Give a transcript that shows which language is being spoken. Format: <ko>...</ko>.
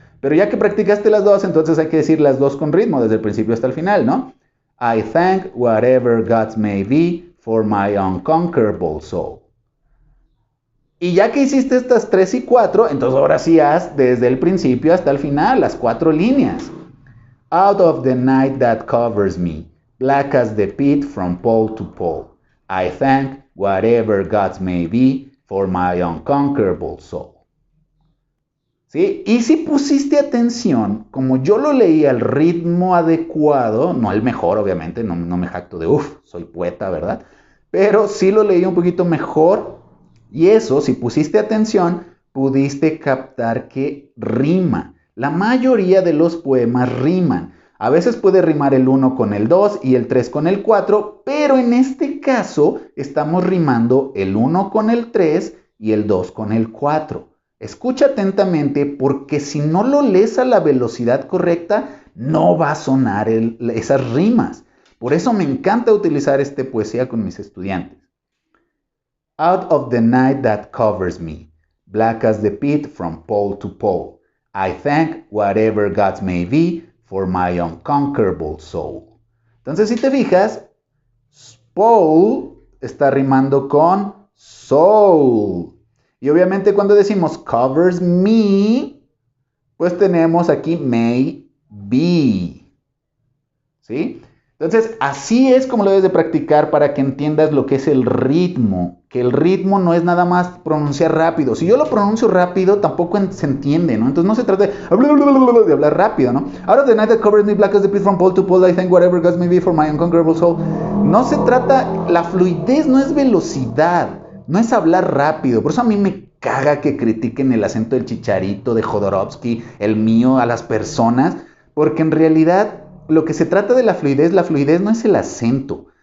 <es>Pero ya que practicaste las dos, entonces hay que decir las dos con ritmo, desde el principio hasta el final, ¿no?</es> <en>I thank whatever gods may be for my unconquerable soul.</en> <es>Y ya que hiciste estas 3 y 4, entonces ahora sí haz desde el principio hasta el final, las 4 líneas.</es> <en>Out of the night that covers me, black as the pit from pole to pole, I thank whatever gods may be for my unconquerable soul.</en> <es>¿Sí? Y si pusiste atención, como yo lo leí al ritmo adecuado, no al mejor obviamente, no me jacto de soy poeta, ¿verdad? Pero sí lo leí un poquito mejor y eso, si pusiste atención, pudiste captar que rima. La mayoría de los poemas riman. A veces puede rimar el 1 con el 2 y el 3 con el 4, pero en este caso estamos rimando el 1 con el 3 y el 2 con el 4. Escucha atentamente porque si no lo lees a la velocidad correcta, no va a sonar esas rimas. Por eso me encanta utilizar esta poesía con mis estudiantes.</es> <en>Out of the night that covers me, black as the pit from pole to pole, I thank whatever gods may be for my unconquerable soul.</en> <es>Entonces, si te fijas, pole está rimando con soul. Y obviamente cuando decimos covers me, pues tenemos aquí may be. ¿Sí? Entonces, así es como lo debes de practicar para que entiendas lo que es el ritmo. Que el ritmo no es nada más pronunciar rápido. Si yo lo pronuncio rápido, tampoco se entiende, ¿no? Entonces no se trata de hablar rápido, ¿no?</es> <en>Out of the night that covers me, black as the pit from pole to pole, I thank whatever gods may be for my unconquerable soul.</en> <es>No se trata, la fluidez no es velocidad, no es hablar rápido. Por eso a mí me caga que critiquen el acento del Chicharito, de Jodorowsky, el mío, a las personas, porque en realidad lo que se trata de la fluidez no es el acento.</es>